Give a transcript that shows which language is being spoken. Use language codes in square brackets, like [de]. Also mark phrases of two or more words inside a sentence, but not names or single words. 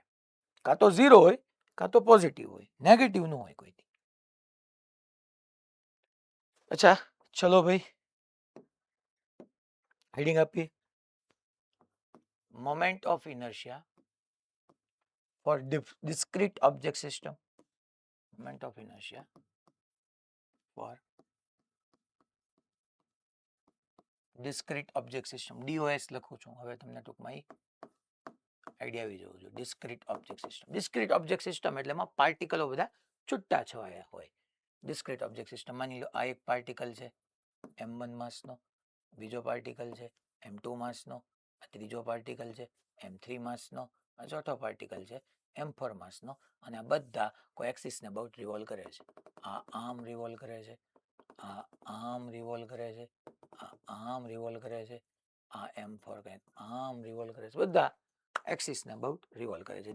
[gu] કાં તો 0 હોય કાં તો પોઝિટિવ હોય, નેગેટિવ ન હોય કોઈ. અચ્છા ચલો ભાઈ, હેડિંગ આપીએ. [en] moment of inertia for discrete object system. Moment of inertia for discrete object system. [gu] DOS લખું છું હવે, તમને ટૂંકમાં આઈડિયા આવી જવું જોઈએ. [en] discrete object system. discrete object system [gu] એટલે એમાં પાર્ટિકલો બધા છૂટા છવાયા હોય. [en] discrete object system [gu] માની લો આ એક પાર્ટિકલ છે m1 માસનો, બીજો પાર્ટિકલ છે m2 માસનો, આ ત્રીજો પાર્ટિકલ છે m3 માસનો, આ ચોથો પાર્ટિકલ છે m4 માસનો, અને આ બધા કોઈ એક્સિસને [en] about revolve [gu] કરે છે. આ આમ રિવોલ્વ કરે છે, આ આમ રિવોલ્વ કરે છે, આ આમ રિવોલ્વ કરે છે, આ m4 કંઈક આમ રિવોલ્વ કરે છે, બધા એક્સિસને [en] about revolve [gu] કરે છે.